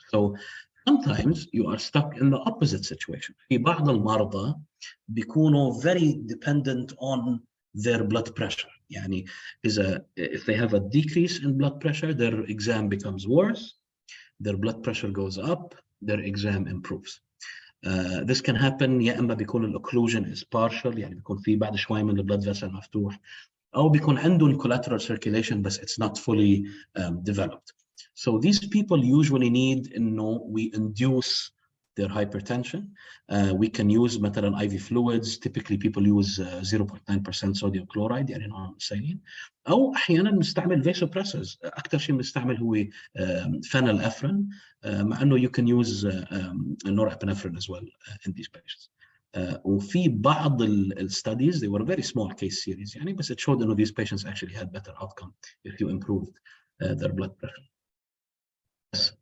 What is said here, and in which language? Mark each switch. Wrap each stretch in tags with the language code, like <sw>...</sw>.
<en>So sometimes you are stuck in the opposite situation.</en> <ar>في بعض المرضى بيكونوا</ar> <en>very dependent on their blood pressure.</en> <ar>يعني</ar> <en>if they have a decrease in blood pressure, their exam becomes worse, their blood pressure goes up, their exam improves. This can happen</en> <ar>يا إما بيكون الأوكلوجن</ar> <en>is partial,</en> <ar>يعني بيكون في بعد شوي من البلد vessel مفتوح, أو بيكون عندهم</ar> <en>collateral circulation but it's not fully developed. So these people usually need we induce their hypertension. We can use</en> <ar>مثلا</ar> <en>IV fluids. Typically people use 0.9% sodium chloride,</en> <ar>يعني نوع</ar> <en>saline.</en> <ar>أو أحيانا نستعمل vasopressors. أكثر شيء بنستعمل هو</ar> <en>phenylephrine,</en> <ar>مع إنه</ar> <en>you can use norepinephrine as well in these patients.</en> <ar>وفي بعض</ar> <en>studies, they were very small case series</en> <ar>يعني, بس</ar> <en>it showed that these patients actually had better outcome if you improved their blood pressure.</en>